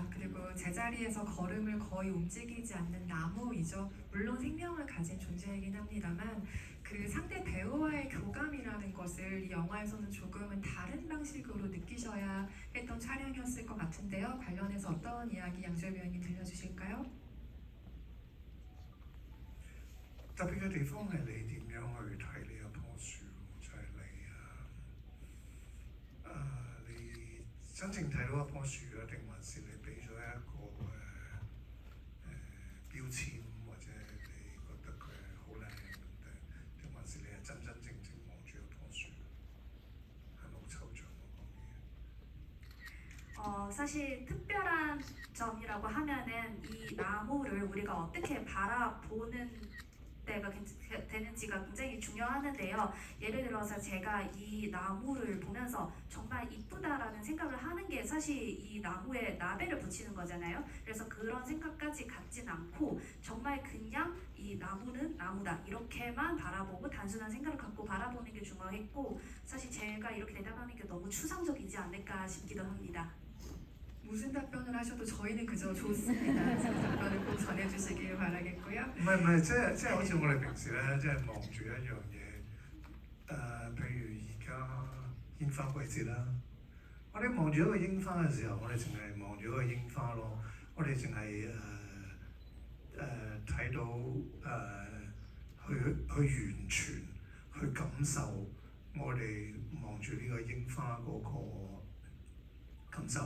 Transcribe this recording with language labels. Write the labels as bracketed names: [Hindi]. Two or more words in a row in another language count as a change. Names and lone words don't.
[Korean] 그리고 제자리에서 걸음을 거의 움직이지 않는 나무이죠. 물론 생명을 가진 존재이긴 합니다만 그 상대 배우와의 교감이라는 것을 이 영화에서는 조금은 다른 방식으로 느끼셔야 했던 촬영이었을 것 같은데요. 관련해서 어떤 이야기 양조위 배우님 들려주실까요? [Cantonese] 特別嘅地方係你點樣去睇呢一棵樹，就係、你真正睇到一棵樹啊，定還是你俾咗一個標籤，或者你覺得佢係好靚定還是你係真真正正望住一棵樹，係咪好抽象我講嘢？ [Korean] 사실 특별한 점이라고 하면은 이 나무를 우리가 어떻게 바라보는 때가 되는지가 굉장히 중요하는데요. 예를 들어서 제가 이 나무를 보면서 정말 이쁘다라는 생각을 하는 게 사실 이 나무에 라벨을 붙이는 거잖아요. 그래서 그런 생각까지 갖진 않고 정말 그냥 이 나무는 나무다 이렇게만 바라보고 단순한 생각을 갖고 바라보는 게 중요했고, 사실 제가 이렇게 대답하는 게 너무 추상적이지 않을까 싶기도 합니다. 무슨 답변을 하셔도 저희는 그저 좋습니다. 그 답변을 꼭 전해주시길 바라겠고요. [Cantonese] 唔係，即係好似我哋平時咧，即係望住一樣嘢，譬如而家煙花季節啦，我哋望住一個櫻花嘅時候，我哋淨係望住一個櫻花咯，我哋淨係睇到去完全去感受我哋望住呢個櫻花嗰個感受。